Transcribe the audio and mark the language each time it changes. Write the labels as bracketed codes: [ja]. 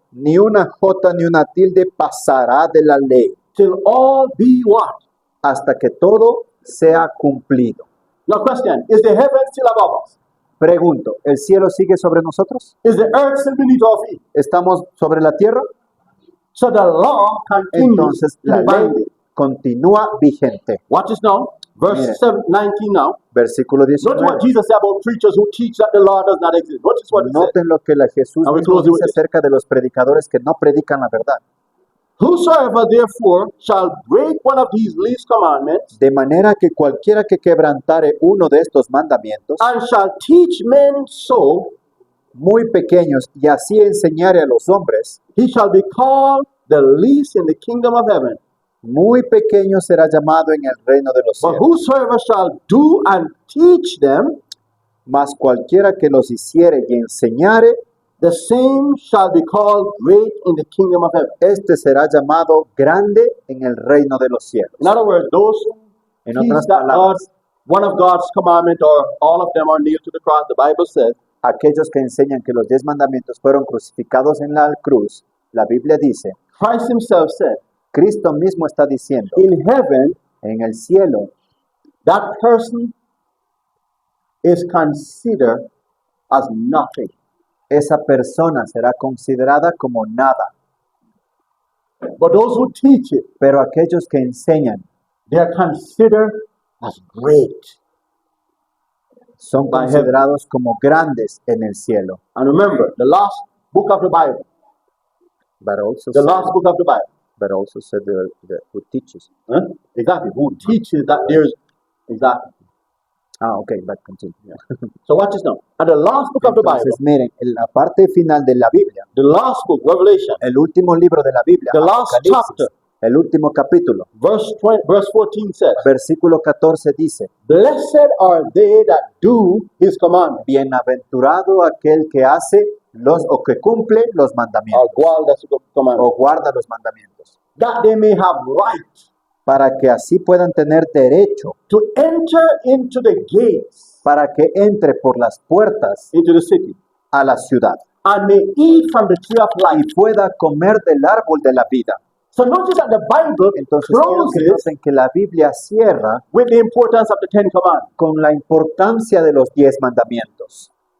[es] ni una jota ni una tilde pasará de la ley, [en] till all be what? [es] hasta que todo sea cumplido. [en] Now question, is the heaven still above us? [es] Pregunto, ¿el cielo sigue sobre nosotros? [en] Is the earth still beneath our feet? [es] ¿Estamos sobre la tierra? [en] So the law continues [es] Entonces [en] to [es] la [en] be [es] ley [en] binding. [es] continúa vigente. [en] Watch this now. Verse [es] Mire. [en] 19 now. [es] Versículo [en] Notice [es] 19. [en] what Jesus said about preachers who teach that the law does not exist. Notice what he said. [es] Noten lo que la Jesús [en] And we [es] mismo [en] close with [es] dice [en] this. [es] acerca de los predicadores que no predican la verdad. [en] Whosoever therefore shall break one of these least commandments [es] De manera que cualquiera que quebrantare uno de estos mandamientos, [en] and shall teach men so, [es] muy pequeños, y así enseñare a los hombres, [en] he shall be called the least in the kingdom of heaven. [es] muy pequeño será llamado en el reino de los [en] But [es] cielos. [en] whosoever shall do and teach them, [es] Mas cualquiera que los hiciere y enseñare, [en] the same shall be called great in the kingdom of heaven. [es] este será llamado grande en el reino de los cielos. [en] In other words, those who [es] En [en] teach [es] otras [en] that [es] palabras, [en] one of God's commandments or all of them are nailed to the cross, the Bible says, [es] aquellos que enseñan que los 10 mandamientos fueron crucificados en la cruz, la Biblia dice, [en] Christ himself said, [es] Cristo mismo está diciendo, [en] in heaven, [es] en el cielo, [en] that person is considered as nothing. [es] esa persona será considerada como nada. [en] But those who teach it, [es] Pero aquellos que enseñan [en] they are considered as great. [es] son [en] By heaven. [es] considerados como grandes en el cielo. [en] And remember, the last book of the Bible, But also the last book of the Bible, said who teaches. huh? Exactly, who teaches that there's, exactly. Okay, but continue. Yeah. So watch this now. And the last book of the Bible, [es] Entonces, miren, en la parte final de la Biblia, [en] the last book, Revelation, [es] el último libro de la Biblia, [en] the last [es] Apocalipsis, [en] chapter, [es] el último capítulo, [en] verse 14 says, [es] versículo 14 dice, [en] Blessed are they that do his commandments. [es] bienaventurado aquel que hace los o que cumple los [en] Or [es] mandamientos guarda sus commandments. o guarda los mandamientos, [en] That they may have right [es] para que así puedan tener derecho, [en] to enter into the gates, [es] para que entre por las puertas [en] into the city, [es] a la ciudad [en] and may eat from the tree of [es] y [en] life. [es] pueda comer del árbol de la vida. [en] So notice that the Bible [es] Entonces quiero que [en] closes [es] noten que la Biblia cierra [en] with the importance of the Ten Commandments. [es] con la importancia de los 10 mandamientos.